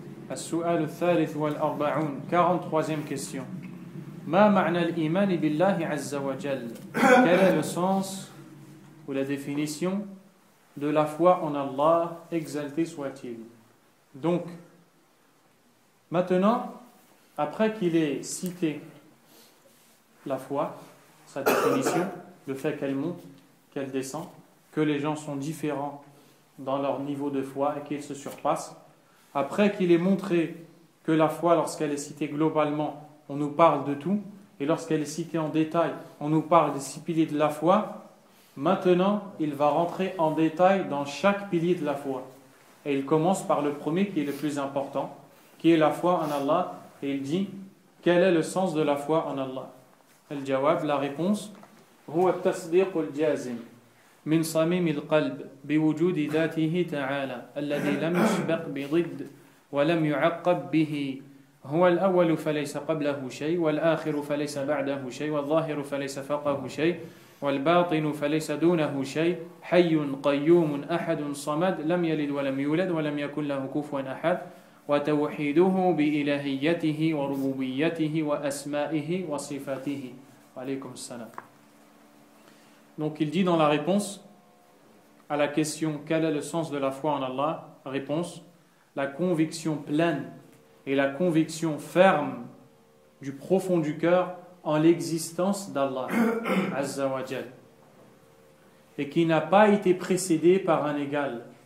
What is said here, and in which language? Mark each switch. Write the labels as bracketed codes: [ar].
[ar] السؤال الثالث والأربعون [fr] 43e question. [ar] ما معنى الإيمان بالله عز وجل? [fr] Quel est le sens ou la définition de la foi en Allah, exalté soit-il? Donc, maintenant, après qu'il ait cité la foi, sa définition, le fait qu'elle monte, qu'elle descend, que les gens sont différents dans leur niveau de foi et qu'ils se surpassent, après qu'il ait montré que la foi, lorsqu'elle est citée globalement, on nous parle de tout, et lorsqu'elle est citée en détail, on nous parle des 6 piliers de la foi, maintenant, il va rentrer en détail dans chaque pilier de la foi. Et il commence par le premier qui est le plus important, qui est la foi en Allah, et il dit, quel est le sens de la foi en Allah? [ar] Al-Jawab, [fr] la réponse, [ar] هو التصديق الجازم من صميم القلب بوجود ذاته تعالى الذي لم يسبق بضد ولم يعقب به هو الأول فليس قبله شيء والآخر فليس بعده شيء والظاهر فليس فوقه شيء والباطن فليس دونه شيء حي قيوم أحد صمد لم يلد ولم يولد ولم يكن له كفوا أحد وتوحيده بإلهيته وربوبيته وأسمائه وصفاته. عليكم السلام. [fr] Donc il dit dans la réponse à la question quel est le sens de la foi en Allah, réponse, la conviction pleine et la conviction ferme du profond du cœur en l'existence d'Allah Azza wa Jal, et qui n'a pas été précédé par un égal.